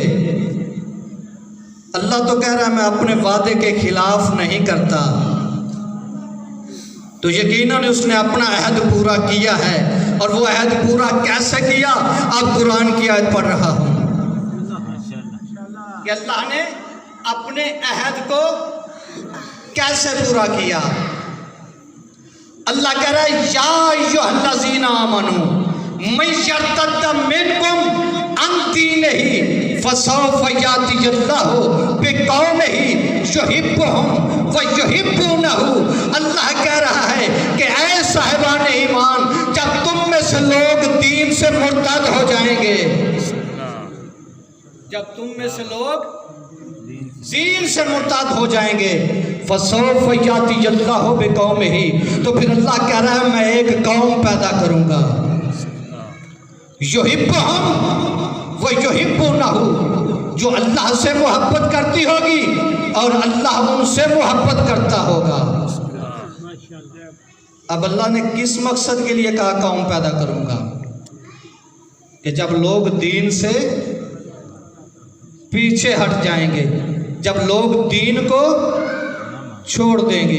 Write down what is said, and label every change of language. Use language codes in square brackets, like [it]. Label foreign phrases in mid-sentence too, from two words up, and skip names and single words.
[hi] अल्लाह तो कह रहा है मैं अपने वादे के खिलाफ नहीं करता, तो यकीनन उसने अपना अहद पूरा किया है। और वो अहद पूरा कैसे किया? अब कुरान की आयत पढ़ रहा हूं कि अल्लाह ने अपने अहद को कैसे पूरा किया। अल्लाह कह रहा है [ar] يا أيها الذين آمنوا من يرتد منكم عن دينه فسوف يأتي الله بقومه يحبهم ويحبونه. [hi] अल्लाह कह रहा है कि ऐ साहिबान ईमान, जब तुम में से लोग दीन से मुर्तद हो जाएंगे, जब तुम में से लोग दीन से मुर्तद हो जाएंगे, [ar] فسوف يأتي الله بقومه, [hi] तो फिर अल्लाह कह रहा है मैं एक कौम पैदा करूंगा, [ar] يحبهم ويحبونه, [hi] जो अल्लाह से मोहब्बत करती होगी और अल्लाह उनसे मोहब्बत करता होगा। अब अल्लाह ने किस मकसद के लिए कहा कौम पैदा करूंगा? कि जब लोग दीन से पीछे हट जाएंगे, जब लोग दीन को छोड़ देंगे।